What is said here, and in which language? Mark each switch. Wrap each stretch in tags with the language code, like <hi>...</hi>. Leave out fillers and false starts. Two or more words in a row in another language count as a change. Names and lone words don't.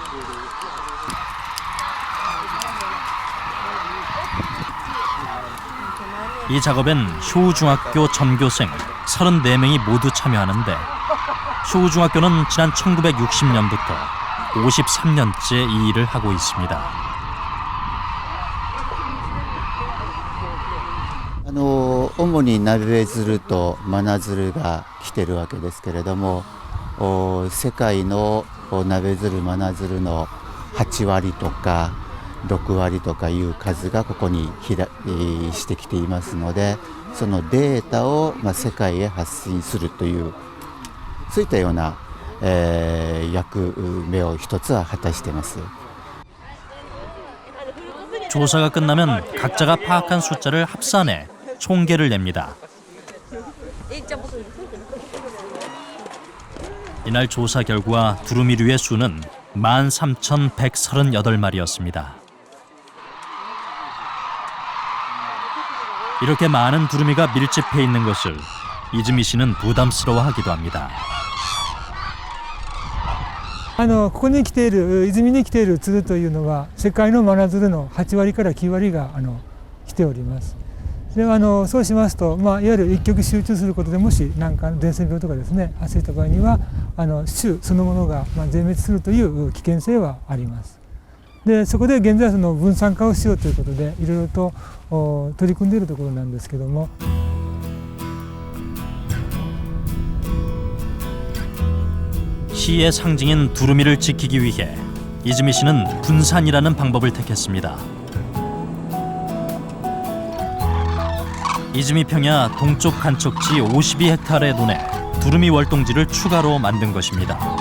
<ko>이 작업엔 쇼우중학교 전교생 34명이 모두 참여하는데 쇼우중학교는 지난 1960년부터 53년째 이 일을 하고 있습니다.</ko> <ja>主にナベヅルとマナヅルが来てるわけですけれども、世界のナベヅルマナヅルの8割とか6割とかいう数がここにしてきていますので、そのデータを世界へ発信するというそういったような、役目を一つは果たしています。</ja> <ko>조사가 끝나면 각자가 파악한 숫자를 합산해 총계를 냅니다. 이날 조사 결과 두루미류의 수는 13,138마리였습니다. 이렇게 많은 두루미가 밀집해 있는 것을 이즈미 씨는 부담스러워하기도 합니다.</ko> <ja>ここに来ている泉に来ている鶴というのは世界の真鶴の8割から9割が来ております。でそうしますと、いわゆる一極集中することでもし何か伝染病とかですね発生した場合には種そのものが全滅するという危険性はあります。でそこで現在その分散化をしようということでいろいろと取り組んでいるところなんですけども。</ja> <ko>시의 상징인 두루미를 지키기 위해 이즈미 씨는 분산이라는 방법을 택했습니다. 이즈미 평야 동쪽 간척지 52헥타르의 논에 두루미 월동지를 추가로 만든 것입니다.</ko>